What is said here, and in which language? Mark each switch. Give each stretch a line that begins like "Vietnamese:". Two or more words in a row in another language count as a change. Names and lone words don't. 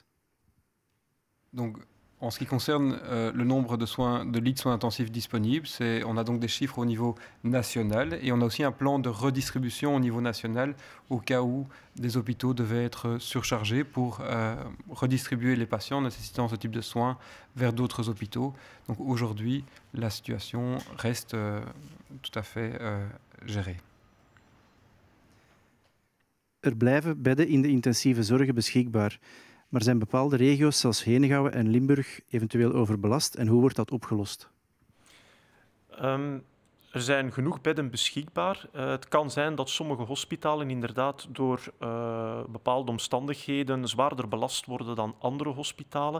French: Donc, en ce qui concerne le nombre de lits de soins intensifs disponibles, on a donc des chiffres au niveau national et on a aussi un plan de redistribution au niveau national au cas où des hôpitaux devaient être surchargés pour redistribuer les patients nécessitant ce type de soins vers d'autres hôpitaux. Donc aujourd'hui, la situation reste tout à fait gérée.
Dutch: Blijven bedden in de intensieve zorg beschikbaar, maar zijn bepaalde regio's zoals Henegouwen en Limburg eventueel overbelast en hoe wordt dat opgelost? Er zijn genoeg bedden beschikbaar. Het kan zijn dat sommige hospitalen inderdaad door bepaalde omstandigheden zwaarder belast worden dan andere hospitalen.